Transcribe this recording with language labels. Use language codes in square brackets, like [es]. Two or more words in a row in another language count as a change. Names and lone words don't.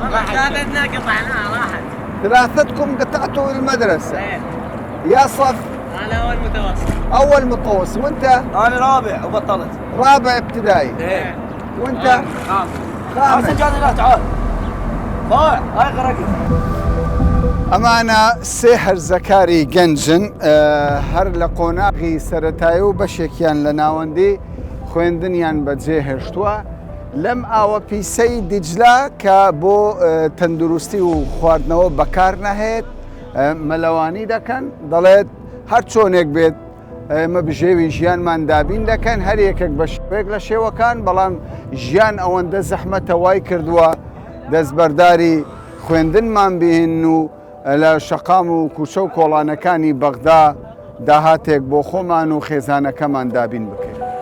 [ar] والله ثلاثتنا قطعناها راحت. ثلاثتكم قطعتوا المدرسة. ايه. يا صف؟ انا اول متوسط. اول متوسط، وانت؟ انا رابع وبطلت. رابع ابتدائي. ايه. وانت؟ خامس. سجاني لا تعال. ضايع هاي غرقت. [ckb] ئەمانە سێ هەرزەکاری گەنجن هەر لە قۆناغی سەرەتایی و بەشێکیان لە ناوەندی خوێندنیان بەجێ هێشتووە لەم ئاوە پیسەی دیجلا کە بۆ تەندروستی و خواردنەوە بەکار نەهێت مەلەوانی دەکەن، دەڵێت هەر چۆنێک بێت ئێمە بژێوی ژیانمان دابین دەکەن، هەر یەکێک بە شێوەیەک لە شێوەکان، بەڵام ژیان ئەوەندە زەحمەتە وای کردووە دەستبەرداری خوێندنمان بهێن و لە شەقام و کوچە و کۆڵانەکانی بەغدا داهاتێک بۆ خۆمان و خێزانەکەمان دابین بکەین.